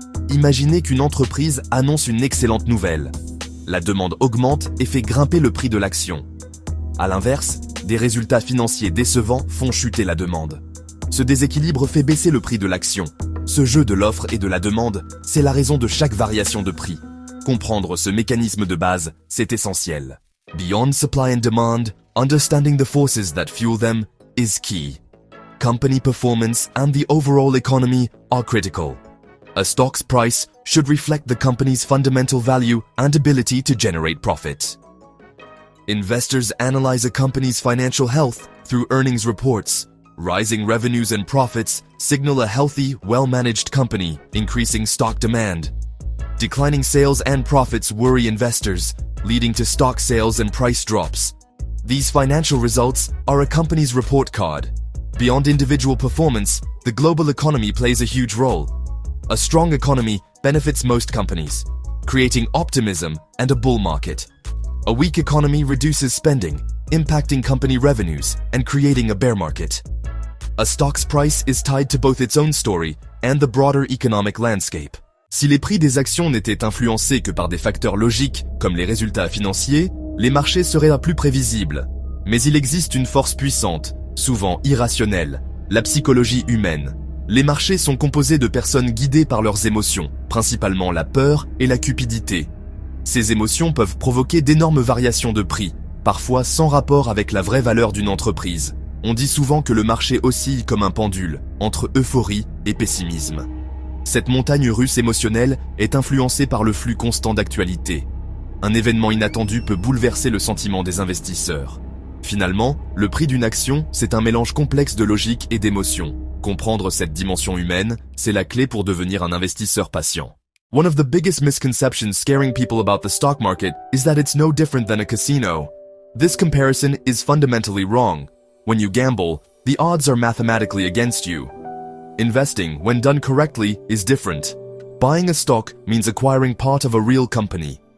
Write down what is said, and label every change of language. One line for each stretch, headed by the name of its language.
French: Imaginez qu'une entreprise annonce une excellente nouvelle. La demande augmente et fait grimper le prix de l'action. À l'inverse, des résultats financiers décevants font chuter la demande. Ce déséquilibre fait baisser le prix de l'action. Ce jeu de l'offre et de la demande, c'est la raison de chaque variation de prix. Comprendre ce mécanisme de base, c'est essentiel.
English: Beyond supply and demand, understanding the forces that fuel them is key. Company performance and the overall economy are critical. A stock's price should reflect the company's fundamental value and ability to generate profit. Investors analyze a company's financial health through earnings reports. Rising revenues and profits signal a healthy, well-managed company, increasing stock demand. Declining sales and profits worry investors, leading to stock sales and price drops. These financial results are a company's report card. Beyond individual performance, the global economy plays a huge role. A strong economy benefits most companies, creating optimism and a bull market. A weak economy reduces spending, impacting company revenues and creating a bear market. A stock's price is tied to both its own story and the broader economic landscape.
French: Si les prix des actions n'étaient influencés que par des facteurs logiques comme les résultats financiers, les marchés seraient plus prévisibles. Mais il existe une force puissante, souvent irrationnelle, la psychologie humaine. Les marchés sont composés de personnes guidées par leurs émotions, principalement la peur et la cupidité. Ces émotions peuvent provoquer d'énormes variations de prix, parfois sans rapport avec la vraie valeur d'une entreprise. On dit souvent que le marché oscille comme un pendule, entre euphorie et pessimisme. Cette montagne russe émotionnelle est influencée par le flux constant d'actualité. Un événement inattendu peut bouleverser le sentiment des investisseurs. Finalement, le prix d'une action, c'est un mélange complexe de logique et d'émotion. Comprendre cette dimension humaine, c'est la clé pour devenir un investisseur patient.
English: One of the biggest misconceptions scaring people about the stock market is that it's no different than a casino. This comparison is fundamentally wrong. When you gamble, the odds are mathematically against you. Investing, when done correctly, is different. Buying a stock means acquiring part of a real company.